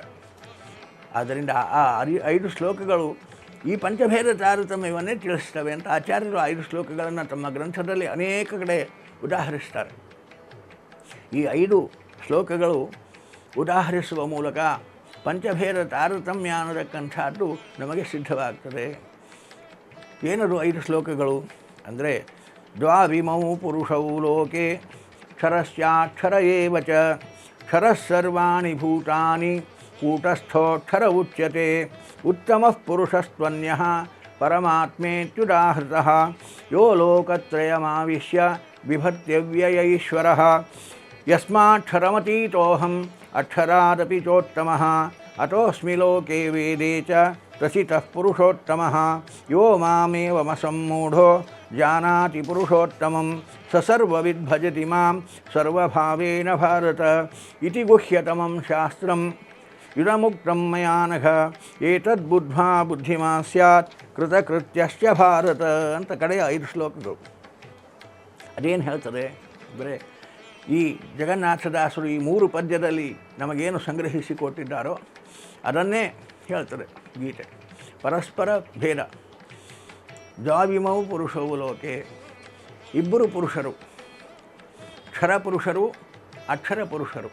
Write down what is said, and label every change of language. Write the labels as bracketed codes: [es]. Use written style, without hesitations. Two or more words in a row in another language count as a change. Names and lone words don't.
[kn] ಆದ್ದರಿಂದ ಆ 5 ಶ್ಲೋಕಗಳು ಈ ಪಂಚಭೇದ ತಾರತಮ್ಯವನ್ನೇ ತಿಳಿಸ್ತವೆ ಅಂತ ಆಚಾರ್ಯರು 5 ಶ್ಲೋಕಗಳನ್ನು ತಮ್ಮ ಗ್ರಂಥದಲ್ಲಿ ಅನೇಕ ಕಡೆ ಉದಾಹರಿಸ್ತಾರೆ. ಈ 5 ಶ್ಲೋಕಗಳು ಉದಾಹರಿಸುವ ಮೂಲಕ ಪಂಚಭೇದ ತಾರತಮ್ಯ ಅನ್ನತಕ್ಕಂಥದ್ದು ನಮಗೆ ಸಿದ್ಧವಾಗ್ತದೆ. ಏನದು 5 ಶ್ಲೋಕಗಳು ಅಂದರೆ, [sa] ದ್ವಾವಿಮೌ ಪುರುಷೌ ಲೋಕೆ ಕ್ಷರಸ್ಯಾಕ್ಷರ ಏವ ಚ, ಕ್ಷರಃ ಸರ್ವಾಣಿ ಭೂತಾನಿ ಕೂಟಸ್ಥೋಕ್ಷರ ಉಚ್ಯತೆ, ಉತ್ತಮಃ ಪುರುಷಸ್ತ್ವನ್ಯಃ ಪರಮಾತ್ಮೇತ್ಯುದಾಹೃತಃ, ಯೋ ಲೋಕತ್ರಯಮಾವಿಶ್ಯ ಬಿಭತ್ಯವ್ಯಯೈಶ್ವರಃ, ಯಸ್ಮಾಕ್ಷರಮತೀತೋಹಂ ಅಕ್ಷರಾದಪಿ ಚೋತ್ತಮಃ, ಅತೋಸ್ಮಿ ಲೋಕೆ ವೇದೇ ಚ ಪ್ರಸಿತಃ ಪುರುಷೋತ್ತಮಃ, ಯೋ ಮಾಮೇವಮಸಮ್ಮೂಢೋ ಜಾನಾತಿ ಪುರುಷೋತ್ತಮಂ ಸ ಸರ್ವವಿದ್ ಭಜತಿ ಮಾಂ ಸರ್ವಭಾವೇನ ಭಾರತ ಇತಿ ಗುಹ್ಯತಮಂ ಶಾಸ್ತ್ರಂ ಇದಮುಕ್ತಂ ಮಯಾ ನಘ, ಏತದ್ಬುದ್ಧ್ವಾ ಬುದ್ಧಿಮಾನ್ ಸ್ಯಾತ್ ಕೃತಕೃತ್ಯಶ್ಚ ಭಾರತ [kn] ಅಂತ ಕಡೆಯ 5 ಶ್ಲೋಕಗಳು. ಅದೇನು ಹೇಳ್ತದೆ ಅಂದರೆ, ಈ ಜಗನ್ನಾಥದಾಸರು ಈ 3 ಪದ್ಯದಲ್ಲಿ ನಮಗೇನು ಸಂಗ್ರಹಿಸಿಕೊಟ್ಟಿದ್ದಾರೋ ಅದನ್ನೇ ಹೇಳ್ತದೆ ಗೀತೆ. ಪರಸ್ಪರ ಭೇದ, [sa] ದ್ವಾವಿಮೌ ಪುರುಷವು ಲೋಕೆ, [kn] ಇಬ್ಬರು ಪುರುಷರು, ಕ್ಷರ ಪುರುಷರು ಅಕ್ಷರ ಪುರುಷರು.